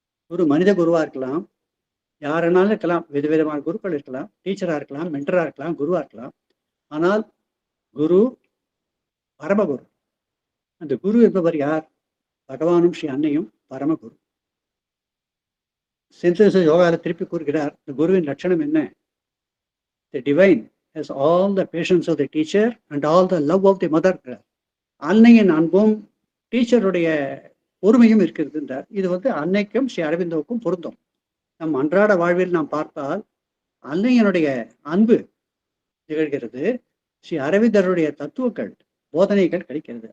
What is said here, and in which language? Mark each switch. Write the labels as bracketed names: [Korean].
[Tamil] குரு மனித குருவாக இருக்கலாம், யாருனாலும் இருக்கலாம், விதவிதமான குருக்கள் இருக்கலாம், டீச்சராக இருக்கலாம், மென்டராக இருக்கலாம், குருவாக இருக்கலாம். ஆனால் குரு பரமகுரு. அந்த குரு என்பவர் யார்? பகவானும் ஸ்ரீ அன்னையும் பரமகுரு. சிந்தசிஸ் யோகாவில் திருப்பி கூறுகிறார், இந்த குருவின் லட்சணம் என்ன? [English] The divine has all the patience of the teacher and all the love of the mother. [Tamil] அன்னையின் அன்பும் டீச்சருடைய பொறுமையும் இருக்கிறது என்றார். இது அன்னைக்கும் ஸ்ரீ அரவிந்தோவுக்கும் பொருந்தும். நம் அன்றாட வாழ்வில் நாம் பார்த்தால் அன்னையினுடைய அன்பு நிகழ்கிறது. ஸ்ரீ அரவிந்தருடைய தத்துவங்கள் போதனைகள் கிடைக்கிறது.